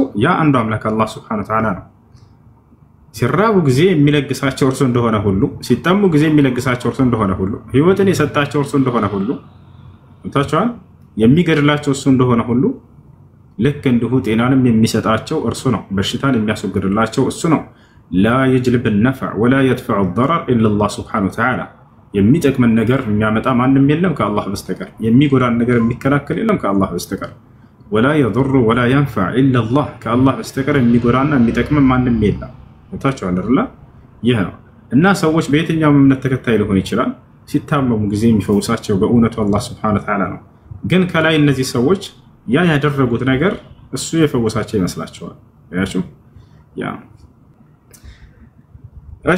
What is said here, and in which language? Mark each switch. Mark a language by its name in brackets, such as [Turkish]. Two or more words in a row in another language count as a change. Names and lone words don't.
[Amharic] ያ አንዱ አምላክ አላህ [Arabic] سبحانه وتعالى [Amharic] ነው። ሲራቡ ጊዜ የሚለግሳቸው እርሱ እንደሆነ ሁሉ ሲጠሙ ጊዜ የሚለግሳቸው እርሱ እንደሆነ ሁሉ ህይወትን የሰጣቸው እርሱ እንደሆነ ሁሉ እንታቸዋል የሚገድላቸው እርሱ እንደሆነ ሁሉ ልክ እንዲሁ ጤናንም የሚሰጣቸው እርሱ ነው። በሽታን የሚያስወግድላቸው እርሱ ነው። [Arabic] لا يجلب النفع ولا يدفع الضرر الا الله سبحانه وتعالى [Amharic] የሚጠቅመን ነገር የሚያመጣ ማንንም የለም ከአላህ በስተቀር የሚጎዳን ነገር የሚከላከል የለም ከአላህ በስተቀር [Arabic] ولا يضر ولا ينفع الا الله [Amharic] ከአላህ በስተቀር የሚጎዳና የሚጠቅመን ማንንም የለም። እንታቸዋል አይደል? ይሄ ነው እና ሰዎች በየትኛው እምነት ተከታይ ሊሆን ይችላል ሲታመሙ ጊዜ የሚፈውሳቸው በእውነቱ አላህ [Arabic] سبحانه وتعالى [Amharic] ነው። ግን ከላይ እነዚህ ሰዎች ያ ያደረጉት ነገር እሱ የፈወሳቸው ይመስላቸዋል። ያያችሁ ያ እሺ